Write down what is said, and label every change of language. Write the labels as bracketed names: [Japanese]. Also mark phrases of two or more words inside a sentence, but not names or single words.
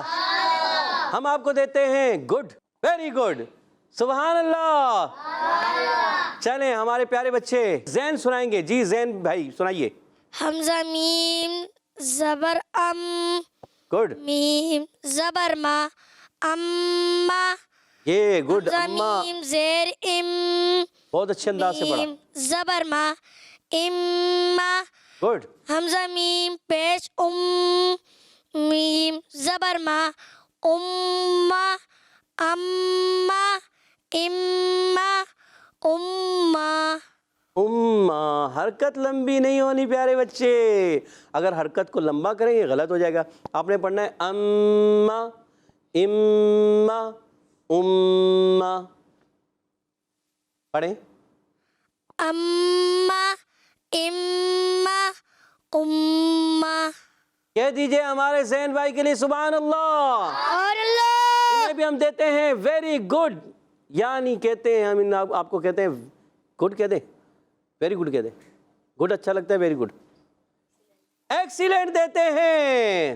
[Urdu] ہم آپ کو دیتے ہیں گڈ، [English] very good, [Arabic] سبحان اللہ. [Urdu] چلیں ہمارے پیارے بچے زین سنائیں گے. جی زین بھائی سنائیے. حمزہ میم زبر ام. گڈ. میم زبر ما. اما. یہ گڈ. حمزہ [Arabic] اما [Urdu] میم زیر ام. بہت اچھے انداز سے پڑھا. میم زبر ما. اما. گڈ. حمزہ میم پیش ام. میم زبر ما. [Arabic] اما. اما. اما. اما. اما. [Urdu] حرکت لمبی نہیں ہونی پیارے بچے، اگر حرکت کو لمبا کریں یہ غلط ہو جائے گا. آپ نے پڑھنا ہے اما. اما. اما. پڑھیں. [Arabic] اما. اما. اما. [Urdu] کہہ دیجئے ہمارے زین بھائی کے لیے [Arabic] سبحان اللہ. [Urdu] اور اللہ. انہیں بھی ہم دیتے ہیں [English] very good, [Urdu] یعنی کہتے ہیں ہم آپ کو کہتے ہیں گڈ کہتے ہیں، [English] very good [Urdu] کہتے ہیں. گڈ اچھا لگتا ہے، [English] very good excellent [Urdu] دیتے ہیں.